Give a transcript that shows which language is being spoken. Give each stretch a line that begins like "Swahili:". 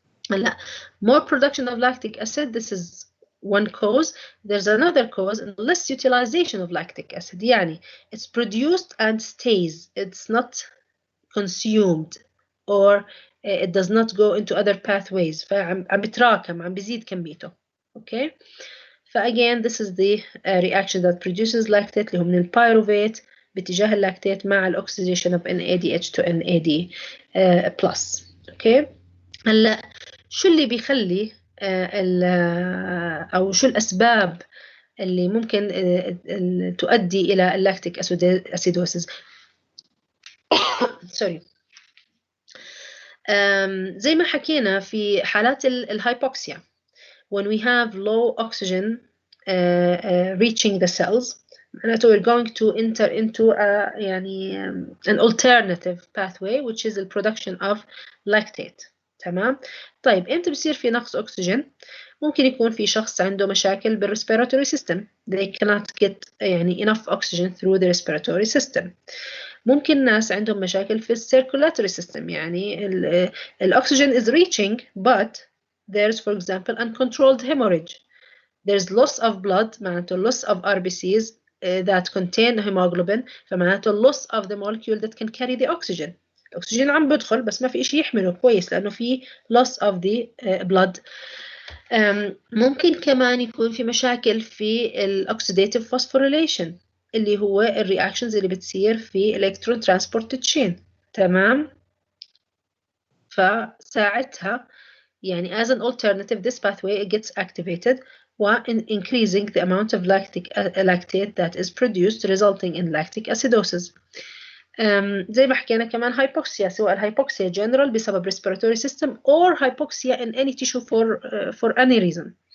English: هلا more production of lactic acid, this is one cause. There's another cause, less utilization of lactic acid. يعني it's produced and stays. It's not consumed or it does not go into other pathways.
Arabic: فعم بتراكم، عم بيزيد كميته.
English: Okay. فagain this is the reaction that produces lactate
Arabic: اللي هو من البيروفيت باتجاه اللاكتيت مع الاكسيديشن
English: of NADH to NAD+.
Arabic: اوكي. هلا شو اللي بيخلي او شو الاسباب اللي ممكن تؤدي الى اللاكتيك اسيدوسيس؟ سوري. زي ما حكينا في حالات الهايبوكسيا
English: when we have low oxygen reaching the cells, معناته we're going to enter into يعني an alternative pathway which is the production of lactate.
Arabic: تمام. طيب امتى بصير في نقص اكسجين؟ ممكن يكون في شخص عنده مشاكل بالريسبيراتوري system,
English: they cannot get يعني enough oxygen through the respiratory system.
Arabic: ممكن ناس عندهم مشاكل في
English: circulatory system, يعني الاكسجين is reaching but there's for example uncontrolled hemorrhage, there's loss of blood, معناته loss of RBCs that contain hemoglobin, فمعناته loss of the molecule that can carry the oxygen.
Arabic: الأكسجين عم بدخل بس ما في إشي يحمله كويس لأنه في loss of the blood. ممكن كمان يكون في مشاكل في الأكسيداتيف فوسفوريليشن اللي هو الرياكشنز اللي بتصير في electron transport chain. تمام.
English: فساعتها يعني as an alternative this pathway gets activated while increasing the amount of lactate that is produced resulting in lactic acidosis. زي ما حكينا كمان hypoxia, سواء الهايبوكسيا general بسبب respiratory system or hypoxia in any tissue for any reason.